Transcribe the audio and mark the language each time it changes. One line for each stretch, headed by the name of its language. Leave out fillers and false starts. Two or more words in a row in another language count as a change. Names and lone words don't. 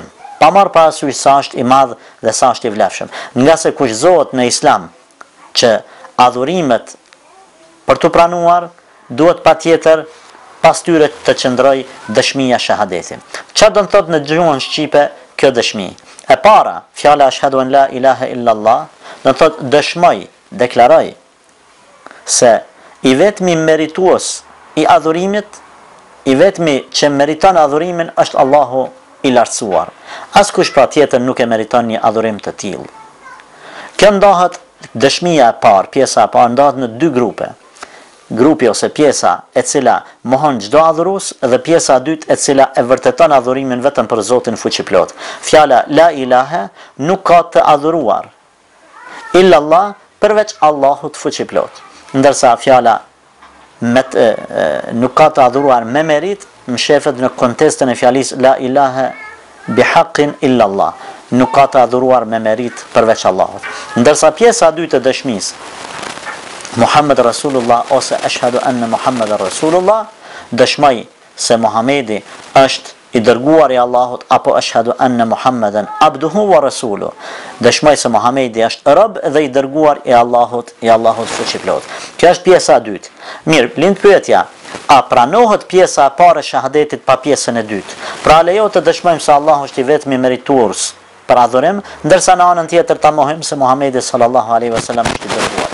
Albanian: Pa marrë parasysh sa është i madh dhe sa është i vlefshëm. Nga se kushtohet në Islam që adhurimet për të pranuar duhet patjetër pas tyre të qëndroj dëshmia shahadeti. Çfarë do të thotë në gjuhën shqipe kjo dëshmi? E para, fjala
Arabic: أشهد أن لا إله إلا الله,
Albanian: do të thotë dëshmoj, deklaroj se i vetmi meritues i adhurimit, i vetmi që meriton adhurimin është Allahu i lartësuar. Askush patjetër nuk e meriton një adhurim të tillë. Kjo ndahet, dëshmia e parë, pjesa e parë ndahet në 2 grupe. Grupi ose pjesa e cila mohon çdo adhurues dhe pjesa e dytë e cila e vërteton adhurimin vetëm për Zotin fuqiplot. Fjala
Arabic: لا إله
Albanian: nuk ka të adhuruar
Arabic: إلا الله
Albanian: përveç Allahut fuqiplot. Ndërsa fjala nuk ka të adhuruar me merit, më shefet në kontestën e fjalisë
Arabic: لا إله بحق إلا الله.
Albanian: Nuk ka të adhuruar me merit përveç Allahut. Ndërsa pjesa e dytë e dëshmisë,
Arabic: محمد رسول الله
Albanian: ose
Arabic: أشهد أن محمدا رسول الله,
Albanian: dëshmoj se Muhamedi është i dërguar i Allahut, apo
Arabic: أشهد أن محمدا عبده و رسوله,
Albanian: dëshmoj se Muhamedi është rob dhe i dërguar i Allahut fuqiplot. Kjo është pjesa e dytë. Mirë, lind pyetja, a pranohet pjesa e parë e shahadetit pa pjesën e dytë? Pra lejo të dëshmojmë se Allahu është i vetmi meritues për adhurim, ndërsa në anën tjetër ta mohojmë se Muhamedi
Arabic: صلى الله عليه وسلم
Albanian: është i dërguar.